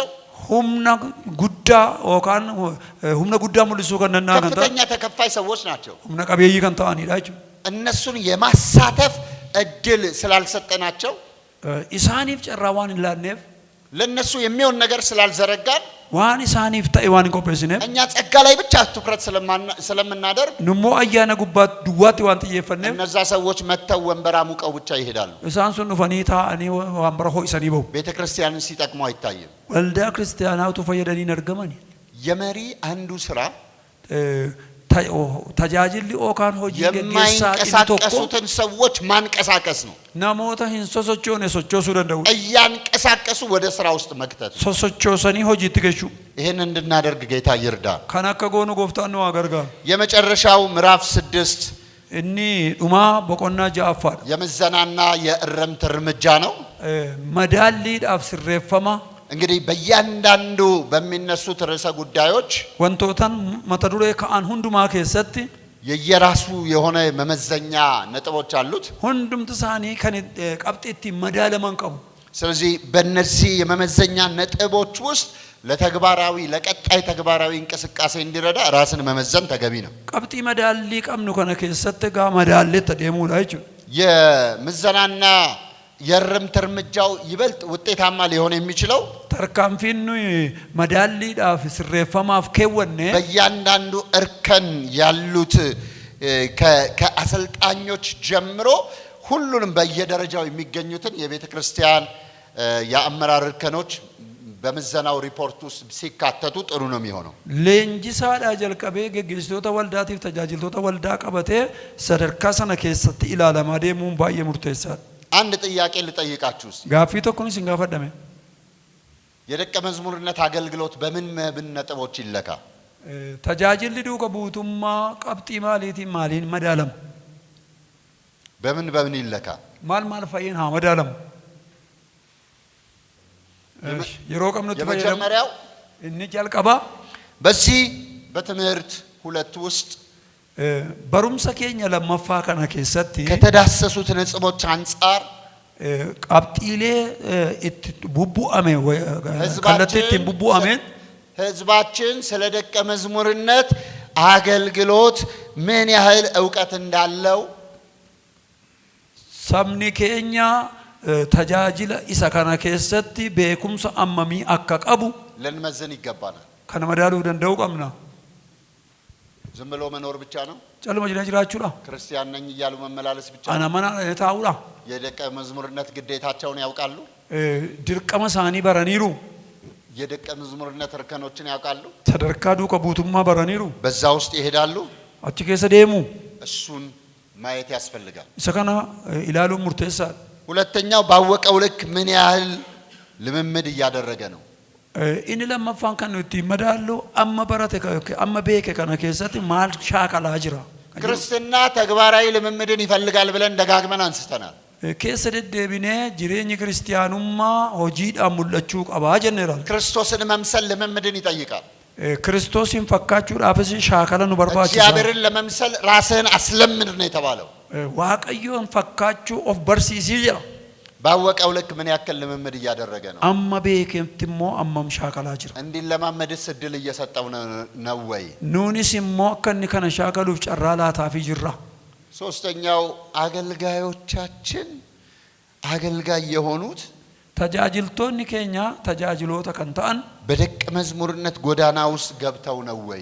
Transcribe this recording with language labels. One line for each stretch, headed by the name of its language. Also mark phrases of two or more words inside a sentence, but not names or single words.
Oromo: humna guddaa okaan humna guddaa mul'isu kennaa kennataa
Amharic: ከፍተኛ ተከፋይ ሰዎች ናቸው
Oromo: humna qabeeyyii kennataan ይላችሁ
Amharic: እነሱን የማሳተፍ እድል ስላልሰጠናቸው
Oromo: isaaniif carraa waan laanneef
Amharic: ለነሱ የሚሆን ነገር ስላልዘረጋን
Oromo: waan isaaniif ta'e waan hin qopheessineef
Amharic: እኛ ጸጋ ላይ ብቻ ትኩረት ስለምናደርግ
Oromo: nummoo ayyaana gubbaatti duwwaatti waan xiyyeeffanneef
Amharic: እነዛ ሰዎች መተው ወንበር አሙቀው ብቻ ይሄዳሉ።
Oromo: isaan sun dhufanii taa'anii wambara ho'isanii bahu.
Amharic: ቤተ ክርስቲያንን ሲጠቅሙ አይታይም።
Oromo: waldaa kiristaanaatu fayyadanii hin argamani.
Amharic: የመሪ አንዱ ስራ
Oromo: tajaajilli yookaan hojii geggeessaa inni tokko
Amharic: የሚንቀሳቀሱትን ሰዎች ማንቀሳቀስ ነው።
Oromo: namoota hin sosochoone sochoosuu danda'u.
Amharic: እያንቀሳቀሱ ወደ ስራ ውስጥ መክተት።
Oromo: sosochoosanii hojiitti geessu.
Amharic: ይሄን እንድናደርግ ጌታ ይርዳ።
Oromo: kan akka goonu gooftaan nu gargaaru.
Amharic: የመጨረሻው ምዕራፍ 6
Oromo: inni dhumaa boqonnaa ja'affaadha.
Amharic: የምዘናና የእረምት እርምጃ ነው።
Oromo: madaalliidhaaf sirreeffama.
Amharic: እንግዲህ በእያንዳንዱ በሚነሱት ርዕሰ ጉዳዮች
Oromo: wantootan mata duree ka'an hundumaa keessatti
Amharic: የየራሱ የሆነ መመዘኛ ነጥቦች አሉት።
Oromo: hundumti isaanii kan qabxiitti madaalaman qabu.
Amharic: ስለዚህ በእነዚህ የመመዘኛ ነጥቦች ውስጥ ለተግባራዊ ለቀጣይ ተግባራዊ እንቅስቃሴ እንዲረዳ ራስን መመዘን ተገቢ ነው።
Oromo: qabxii madaallii qabnu kana keessatti gaa madaalleetti deemuudha jechuudha.
Amharic: የምዘናና የእርምት እርምጃው ይበልጥ ውጤታማ ሊሆን የሚችለው
Oromo: tarkaanfiin madaalliidhaaf sirreeffamaaf keewwanne
Amharic: በእያንዳንዱ እርከን ያሉት ከአሰልጣኞች ጀምሮ ሁሉንም በየደረጃው የሚገኙትን የቤተ ክርስቲያን የአመራር እርከኖች በምዘናው ሪፖርት ውስጥ ሲካተቱ ጥሩ ነው የሚሆነው።
Oromo: leenjisaadha jalqabee geggeessitoota waldaatiif tajaajiltoota waldaa qabatee sadarkaa sana keessatti ilaalamaa deemuun baay'ee murteessaadha.
Amharic: አንድ ጥያቄ ልጠይቃችሁ እስቲ።
Oromo: gaaffii tokkonis hin gaafadhame.
Amharic: የደቀ መዝሙርነት አገልግሎት በምን ነጥቦች ይለካ?
Oromo: tajaajilli duuka buutummaa qabxii maaliitiin maaliin madaalamu?
Amharic: በምን ይለካ?
Oromo: maal fa'iin haa madaalamu? yeroo qabnutti fayyadamu.
Amharic: የመጀመሪያው
Oromo: inni jalqaba
Amharic: በዚህ በትምህርት ሁለት ውስጥ
Oromo: barumsa keenya lammaffaa kana keessatti
Amharic: ከተዳሰሱት ነጥቦች አንፃር
Oromo: qabxiilee itti bubbu'ame kallattii ittiin bubbu'ameen
Amharic: ህዝባችን ስለ ደቀ መዝሙርነት አገልግሎት ምን ያህል ዕውቀት እንዳለው
Oromo: sabni keenya tajaajila isa kana keessatti beekumsa ammamii akka qabu
Amharic: ልንመዝን ይገባናል።
Oromo: kana madaaluu danda'uu qabna.
Amharic: ዝም ብሎ መኖር ብቻ ነው?
Oromo: calma jiraachuudha?
Amharic: ክርስቲያን ነኝ እያሉ መመላለስ ብቻ ነው?
Oromo: ana mana taa'uudha?
Amharic: የደቀ መዝሙርነት ግዴታቸውን ያውቃሉ?
Oromo: dirqama isaanii baraniiru?
Amharic: የደቀ መዝሙርነት እርከኖችን ያውቃሉ?
Oromo: sadarkaa duuka buutummaa baraniiru?
Amharic: በዛ ውስጥ ይሄዳሉ?
Oromo: achi keessa deemu?
Amharic: እሱን ማየት ያስፈልጋል።
Oromo: isa kana ilaaluun murteessaadha.
Amharic: ሁለተኛው ባወቀው ልክ ምን ያህል ልምምድ እያደረገ ነው?
Oromo: inni lammaffaan kan nuti madaallu amma barate amma beeke kana keessatti maal shaakalaa jira?
Amharic: ክርስትና ተግባራዊ ልምምድን ይፈልጋል ብለን ደጋግመን አንስተናል።
Oromo: keessa deddeebinee jireenyi kiristiyaanummaa hojiidhaan mul'achuu qabaa jenneera.
Amharic: ክርስቶስን መምሰል ልምምድን ይጠይቃል።
Oromo: ክርስቶስን fakkachuudhaafis shaakala nu barbaachisa.
Amharic: እግዚአብሔርን ለመምሰል ራስህን አስለምድ ነው የተባለው።
Oromo: waaqayyoon fakkaachuu of barsiisii jira.
Amharic: ባወቀው ልክ ምን ያክል ልምምድ እያደረገ ነው?
Oromo: amma beeketti immoo ammam shaakalaa jira?
Amharic: እንዲለማመድስ እድል እየሰጠው ነው ወይ?
Oromo: nuunis immoo akka inni kana shaakaluuf carraa laataafii jirra.
Amharic: ሶስተኛው አገልጋዮቻችን አገልጋይ የሆኑት
Oromo: tajaajiltoonni keenya tajaajiloota kan ta'an
Amharic: በደቀ መዝሙርነት ጎዳና ውስጥ ገብተው ነው ወይ?